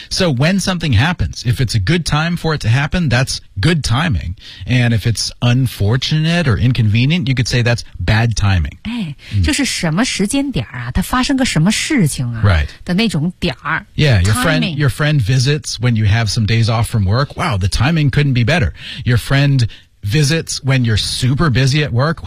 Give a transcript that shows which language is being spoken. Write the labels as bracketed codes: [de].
[en] So when something happens, if it's a good time for it to happen, that's good timing. And if it's unfortunate or inconvenient, you could say that's bad timing. 哎、mm-hmm. [zh] 就是什么时间点啊它发生个什么事情啊 [en] Right. [zh] 的那种点儿 [en] Yeah, your friend visits when you have some days off from work. Wow, the timing couldn't be better. Your friend visits when you're super busy at work.